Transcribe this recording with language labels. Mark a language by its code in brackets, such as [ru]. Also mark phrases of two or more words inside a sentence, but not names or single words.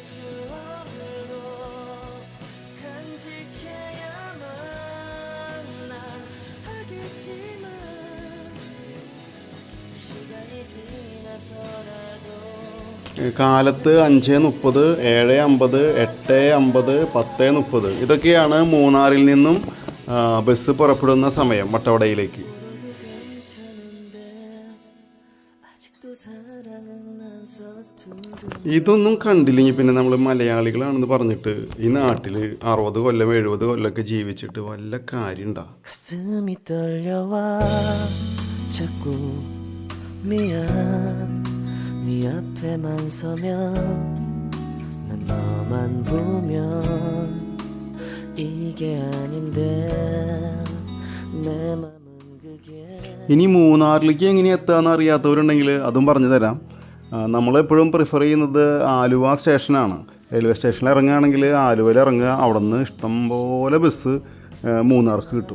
[ml] കാലത്ത് 5:30, 7:50, 8:50, 10:30 ഇതൊക്കെയാണ് മൂന്നാറിൽ നിന്നും ബസ് പുറപ്പെടുന്ന സമയം വട്ടവടയിലേക്ക്. ഇതൊന്നും കണ്ടില്ലെങ്കിൽ പിന്നെ നമ്മൾ മലയാളികളാണെന്ന് പറഞ്ഞിട്ട് ഈ നാട്ടിൽ 60 കൊല്ലം 70 കൊല്ലമൊക്കെ ജീവിച്ചിട്ട് വല്ല കാര്യമുണ്ടോ? [ko] 네 앞에만 서면 난 너만 보면 [ml] ഇനി മൂന്നാറിലേക്ക് എങ്ങനെ എത്തുകയെന്ന് അറിയാത്തവരുണ്ടെങ്കിൽ അതും പറഞ്ഞു തരാം. നമ്മളെപ്പോഴും പ്രിഫർ ചെയ്യുന്നത് ആലുവ സ്റ്റേഷനാണ്. റെയിൽവേ സ്റ്റേഷനിൽ ഇറങ്ങുകയാണെങ്കിൽ ആലുവയിൽ ഇറങ്ങുക, അവിടെ നിന്ന് ഇഷ്ടംപോലെ ബസ് മൂന്നാർക്ക് കിട്ടും.